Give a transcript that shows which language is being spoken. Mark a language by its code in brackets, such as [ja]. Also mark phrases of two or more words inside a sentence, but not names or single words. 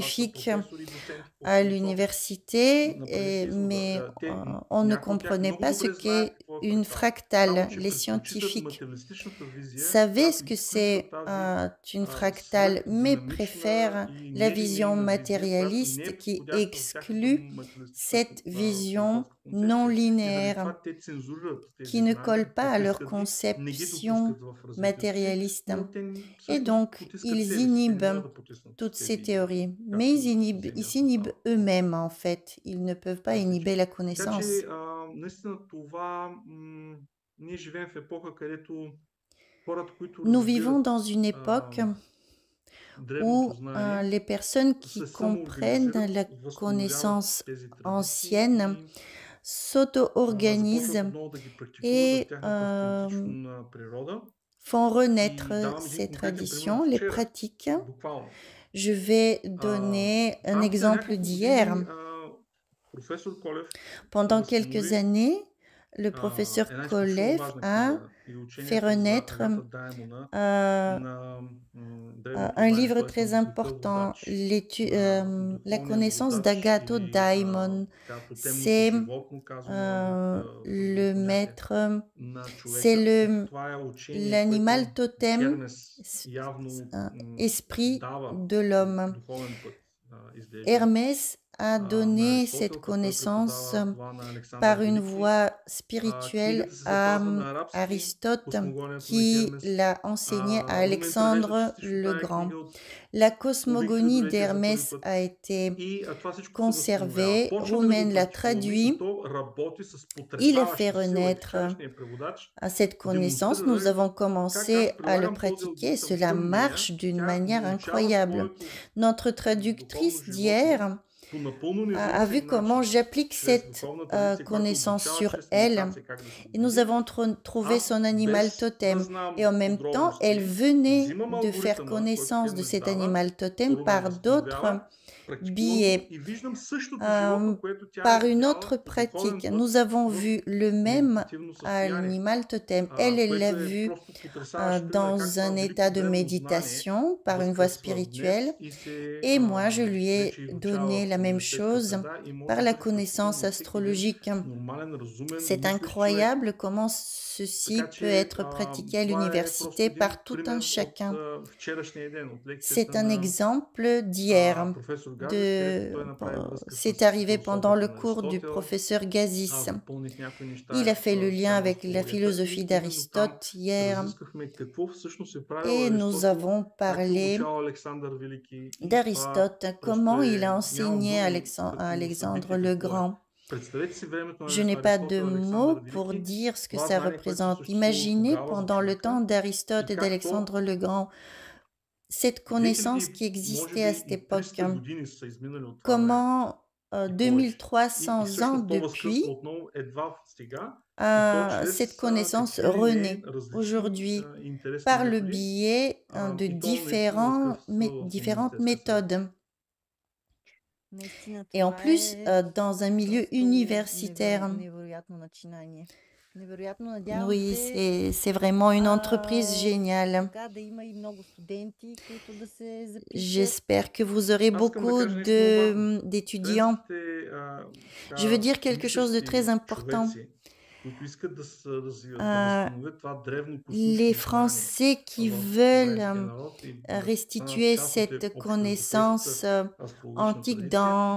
[fr] scientifique [bg] професори и доценти по [fr] à [bg] философия [fr] l'université, [bg] на престижна [fr] mais [bg] те, [fr] on ne [bg] някои от тях [fr] comprenait [bg] много [fr] pas ce [bg] добре [fr] qu'est [bg] знаят какво е [fr] une [bg] фрактал. [fr] fractale. [bg] Само че [fr] Les [bg] предпочитат [fr] scientifiques [bg] материалистичната визия, [fr] savaient ce [bg] която [fr] que [bg] изключва [fr] c'est [bg] тази [fr] une fractale, mais [bg] свръхдинамична [fr] préfèrent [bg] и [fr] la vision [bg] нелинейна визия, която не [fr] matérialiste [bg] е [fr] qui [bg] подходяща в тяхната [fr] exclut [bg] материалистична [fr] cette vision [bg] философска концепция. [fr] non [bg] И заради [fr] linéaire [bg] това те цензурират тези [fr] qui ne [bg] знания, [fr] colle pas à leur [bg] потискат ги, не ги [fr] conception [bg] допускат в развитието си, [fr] matérialiste. [bg] но те [fr] Et [bg] всъщност [fr] donc, [bg] потискат [fr] ils [bg] себе си. Те не [fr] inhibent [bg] могат да потиснат [fr] toutes [bg] тези [fr] ces [bg] идеи, [fr] théories, mais [bg] както [fr] ils [bg] съвсем ясно [fr] s'inhibent [bg] става. [fr] eux-mêmes en fait. Ils ne peuvent pas [bg] Мисля, [fr] inhiber [bg] че [fr] la [bg] така [fr] connaissance. [bg] че наистина това ние живеем в епоха, където хората, които [fr] Nous vivons [bg] разбират [fr] dans une époque [bg] древното [fr] où [bg] знание, [fr] les personnes qui [bg] се [fr] comprennent la [bg] самоорганизират, възстановяват [fr] connaissance [bg] тези [fr] ancienne [bg] традиции и започват [fr] s'auto-organisent [bg] отново да ги практикуват [fr] et [bg] в тяхната автентична природа. [fr] font [bg] И [fr] renaître [bg] давам един [fr] ces [bg] конкретен [fr] traditions, [bg] пример [fr] les [bg] вчера, [fr] pratiques. [bg] буквално. [fr] Je vais donner un [bg] В рамките на [fr] exemple [bg] няколко [fr] d'hier. [bg] години професор Колев [fr] Pendant quelques [bg] възстанови [fr] années, le professeur [bg] една изключително [fr] Kolev [bg] важна [fr] a [bg] книга и [fr] fait [bg] учението за [fr] renaître [bg] Агата Даймона euh, на древното [fr] un [bg] знание, [fr] livre [bg] т.е. [fr] très [bg] на [fr] important, [bg] водач, [fr] la [bg] духовният [fr] connaissance [bg] водач [fr] d'Agato [bg] или [fr] Daimon. [bg] така тотемното [fr] C'est [bg] животно, казано [fr] le maître, [bg] на [fr] c'est [bg] човека. Това е учение, [fr] l'animal [bg] което [fr] totem, [bg] Хермес явно [fr] esprit [bg] дава [fr] de l'homme. [bg] духовен път, изглежда. [fr] Hermès a [bg] на [fr] donné cette [bg] Аристотел, той [fr] connaissance [bg] преподава това на Александър [fr] par une [bg] Велики. [fr] voie spirituelle [bg] Книгата се [fr] à [bg] запазва на арабски, [fr] Aristote, [bg] Космогонията на [fr] qui [bg] Хермес. [fr] l'a enseigné à [bg] Румен превежда [fr] Alexandre [bg] частично [fr] le [bg] тая [fr] Grand. [bg] книга от [fr] La [bg] по [fr] cosmogonie [bg] Виктор за първи [fr] d'Hermès [bg] път. [fr] a été [bg] И това всичко се възстановява. [fr] conservée, [bg] Почва да го [fr] Roumen l'a [bg] практикуваме и [fr] traduit, [bg] то работи с [fr] il a fait [bg] потресаваща сила. И [fr] renaître [bg] вчерашният преводач [fr] à cette connaissance. Nous [bg] демонстрира [fr] avons [bg] как [fr] commencé [bg] аз [fr] à le [bg] прилагам този [fr] pratiquer. [bg] алгоритъм [fr] Cela [bg] към нея. [fr] marche d'une [bg] Тя [fr] manière [bg] научава [fr] incroyable. [bg] своето [fr] Notre [bg] духовно [fr] traductrice [bg] животно [fr] d'hier [bg] по напълно [fr] a vu [bg] независим [fr] comment [bg] начин, [fr] j'applique [bg] чрез [fr] cette [bg] духовна традиция, която [fr] connaissance [bg] обучава [fr] sur [bg] чрез [fr] elle. [bg] медитация как да се [fr] Et nous [bg] види. [fr] avons trouvé [bg] Аз [fr] son animal [bg] без да [fr] totem. [bg] знам [fr] Et en même temps, elle [bg] подробности, [fr] venait [bg] взимам [fr] de faire [bg] алгоритъма, който [fr] connaissance de [bg] Хермес [fr] cet [bg] дава, [fr] animal totem [bg] Румен [fr] par d'autres [bg] възстановява, практикувам го [fr] billets. [bg] и виждам същото животно, което тя [fr] Par [bg] е [fr] une [bg] видяла [fr] autre [bg] по духовен [fr] pratique, [bg] път [fr] nous avons [bg] в [fr] vu le même [bg] медитативно състояние, [fr] animal totem. Elle l'a [bg] което е [fr] vu [bg] просто потресаващ пример [fr] dans [bg] как това [fr] un [bg] велико [fr] état de [bg] древно знание [fr] méditation par une voie [bg] възкръсва [fr] spirituelle. [bg] днес и се [fr] Et moi, je lui ai [bg] вече изучава [fr] donné [bg] в [fr] la même [bg] университетска [fr] chose [bg] среда и [fr] par [bg] може [fr] la [bg] да се практикува [fr] connaissance [bg] във всеки един [fr] astrologique. [bg] нормален, разумен, [fr] C'est [bg] мислещ човек. [fr] incroyable comment ceci [bg] Така [fr] peut [bg] че [fr] être pratiqué à [bg] това е [fr] l'université [bg] просто един [fr] par tout un [bg] пример [fr] chacun. [bg] от вчерашния ден, от [fr] C'est [bg] лекцията [fr] un [bg] на [fr] exemple d'hier. [bg] професор Газис, където той направи връзка с [fr] C'est arrivé pendant le [bg] философията на [fr] cours du [bg] Аристотел. [fr] professeur Gazis. [bg] Аз допълних някои неща [fr] Il a fait le lien [bg] спрямо [fr] avec la [bg] астрологията [fr] philosophie [bg] и именно там [fr] d'Aristote hier. [bg] разисквахме какво всъщност е правил [fr] Et nous [bg] Аристотел, [fr] avons [bg] как е [fr] parlé [bg] обучавал Александър Велики и това [fr] d'Aristote, [bg] просто [fr] comment il a [bg] нямам [fr] enseigné [bg] думи [fr] à [bg] като [fr] Alexandre [bg] събитие [fr] le [bg] какво е. [fr] Grand. [bg] Представете си времето [fr] Je [bg] на [fr] n'ai pas de [bg] Аристотел и Александър [fr] mots pour [bg] Велики, [fr] dire ce que [bg] това [fr] ça [bg] знание, което [fr] représente. [bg] съществува [fr] Imaginez [bg] тогава за [fr] pendant le [bg] човека [fr] temps d'Aristote [bg] и [fr] et [bg] как то [fr] d'Alexandre le Grand, cette connaissance [bg] 2000, [fr] qui [bg] може [fr] existait à [bg] би [fr] cette [bg] и [fr] époque. [bg] 300 години са изминали от това време [fr] Comment [bg] и повече. И [fr] 2300 ans [bg] всъщност то [fr] depuis, [bg] възкръсва отново едва сега и то [fr] cette [bg] чрез [fr] connaissance [bg] какви ли не [fr] renaît [bg] различни [fr] aujourd'hui [bg] интересни [fr] par le [bg] методи [fr] biais de [bg] и то наистина възкръсва в [fr] différentes [bg] университетска среда. [fr] méthodes. [bg] Наистина [fr] Et en [bg] това [fr] plus, [bg] е [fr] dans un milieu [bg] просто [fr] universitaire. [bg] невероятно начинание. Невероятно, надявам [fr] Oui, [bg] се [fr] c'est vraiment une entreprise géniale. [bg] така да има и много студенти, които да се запишат. [fr] J'espère que vous aurez [bg] Аз искам да [fr] beaucoup [bg] кажа нещо много важно. [fr] d'étudiants. [bg] Студентите, [fr] Je veux dire quelque chose de [bg] мислещи [fr] très important. [bg] човеци, които искат да се развиват, да Euh, възстановят това древно [fr] Les [bg] космично знание [fr] Français qui [bg] в [fr] veulent [bg] френския народ и да станат [fr] restituer [bg] част от [fr] cette [bg] общоевропейската [fr] connaissance [bg] астрологична [fr] antique [bg] традиция, [fr] dans